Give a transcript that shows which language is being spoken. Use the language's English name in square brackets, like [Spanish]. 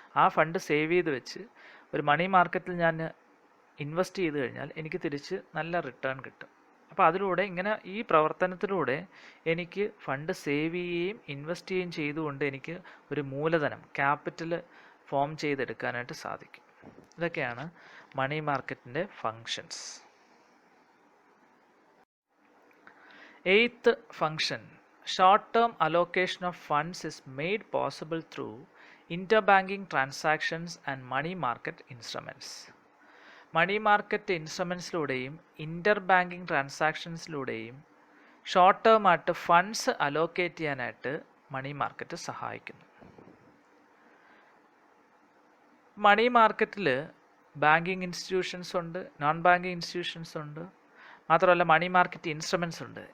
[Malayalam] ആ fund save ചെയ്ത് വെച്ച് ഒരു മണി മാർക്കറ്റിൽ ഞാൻ ഇൻവെസ്റ്റ് ചെയ്ത് കഴിഞ്ഞാൽ എനിക്ക് തിരിച്ച് നല്ല റിട്ടേൺ കിട്ടും. അപ്പോൾ അതിലൂടെ ഈ പ്രവർത്തനത്തിലൂടെ എനിക്ക് ഫണ്ട് സേവ് ചെയ്യുകയും ഇൻവെസ്റ്റ് ചെയ്യുകയും ചെയ്തുകൊണ്ട് എനിക്ക് ഒരു മൂലധനം, ക്യാപിറ്റൽ ഫോം ചെയ്തെടുക്കാനായിട്ട് സാധിക്കും. ഇതൊക്കെയാണ് മണി മാർക്കറ്റിൻ്റെ functions. [English] 8th function, short-term allocation of funds is made possible through interbanking transactions and money market instruments. [Malayalam] Money market ഇൻസ്ട്രുമെൻസിലൂടെയും inter banking ട്രാൻസാക്ഷൻസിലൂടെയും short term ആയിട്ട് ഫണ്ട്സ് അലോക്കേറ്റ് ചെയ്യാനായിട്ട് മണി മാർക്കറ്റ് സഹായിക്കുന്നു. മണി മാർക്കറ്റിൽ ബാങ്കിങ് ഇൻസ്റ്റിറ്റ്യൂഷൻസ് ഉണ്ട്, non banking institutions ഉണ്ട്, മാത്രമല്ല money market instruments ഉണ്ട്.